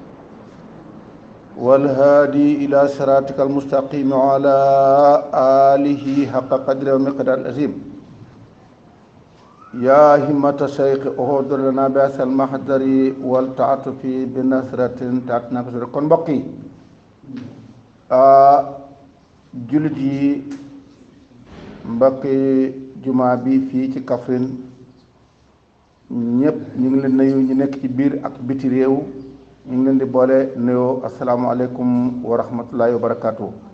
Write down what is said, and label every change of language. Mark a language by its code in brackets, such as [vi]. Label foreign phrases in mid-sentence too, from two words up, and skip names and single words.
[ar] والهادي إلى صراطك المستقيم وعلى آله حق قدره ومقداره العظيم يا همة الشيخ احضر لنا بأس المحضر والتعاطف بنصرة تأتنا بسر [wo] kon mbokk yi [ar] jullit yi mbokki jumaa bi fii ci Kaffrine ñëpp ñu ngi leen nuyu ñu nekk ci biir ak biti réew ñu ngi leen di boole nuyoo السلام عليكم ورحمة الله وبركاته.